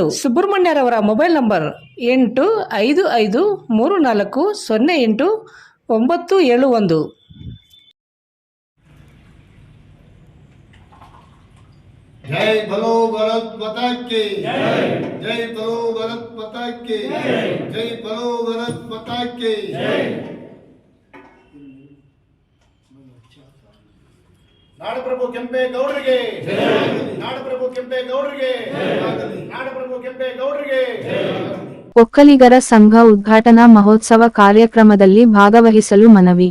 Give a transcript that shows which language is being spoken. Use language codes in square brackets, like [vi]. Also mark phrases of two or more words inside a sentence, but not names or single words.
[kn] ಸುಬ್ರಹ್ಮಣ್ಯರವರ ಮೊಬೈಲ್ ನಂಬರ್ 8554080971. [hi] जय बोलो भारत माता की जय, जय बोलो भारत माता की जय, जय बोलो भारत माता की जय. [kn] ನಾಡಪ್ರಭು ಕೆಂಪೇಗೌಡರಿಗೆ ಜಯ, ನಾಡಪ್ರಭು ಕೆಂಪೇಗೌಡರಿಗೆ ಜಯ, ನಾಡಪ್ರಭು ಕೆಂಪೇಗೌಡರಿಗೆ ಜಯ. ಒಕ್ಕಲಿಗರ ಸಂಘ ಉದ್ಘಾಟನಾ ಮಹೋತ್ಸವ ಕಾರ್ಯಕ್ರಮದಲ್ಲಿ ಭಾಗವಹಿಸಲು ಮನವಿ.